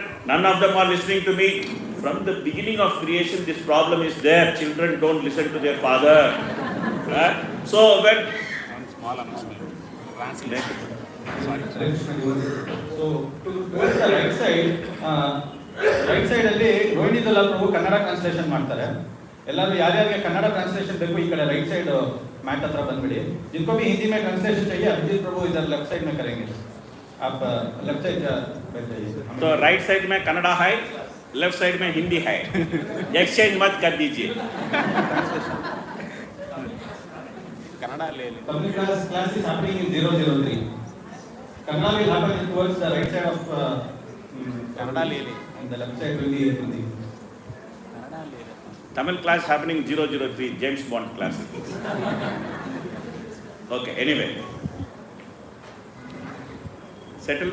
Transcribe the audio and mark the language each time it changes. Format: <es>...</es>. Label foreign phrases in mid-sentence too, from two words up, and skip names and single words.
<en>None of them are listening to me. From the beginning of creation, this problem is there. Children don't listen to their father. So when... Small announcement. Translate. Sorry. So towards the right side</en> <kn>ಅಲ್ಲಿ ಗೋವಿಂದಲ್ಲ ಪ್ರಭು ಕನ್ನಡ ಟ್ರಾನ್ಸ್ಲೇಷನ್ ಮಾಡ್ತಾರೆ. ಎಲ್ಲರೂ ಯಾರ್ಯಾರಿಗೆ ಕನ್ನಡ ಟ್ರಾನ್ಸ್ಲೇಷನ್ ಬೇಕು ಈ ಕಡೆ</kn> <en>right side</en> <kn>ಮ್ಯಾಟ್ ಹತ್ರ ಬಂದ್ಬಿಡಿ.</kn> <hi>जिनको भी हिंदी में ट्रांसलेशन चाहिए अभिजीत प्रभु इधर</hi> <en>left side</en> <hi>में करेंगे. आप</hi> <en>left side</en> <hi>बैठ जाइए. तो</hi> <en>right side</en> <hi>में कन्नड़ा है,</hi> <en>left side</en> <hi>में हिंदी है. एक्सचेंज मत कर दीजिए. कन्नड़ा ले ले.</hi> <en>Public class is happening in 003. Kannada will happen towards the right side of Kannada</en> <hi>ले ले.</hi> <en>And the left side will be Hindi. Tamil class happening 003, James Bond class. Okay, anyway. Settle?</en>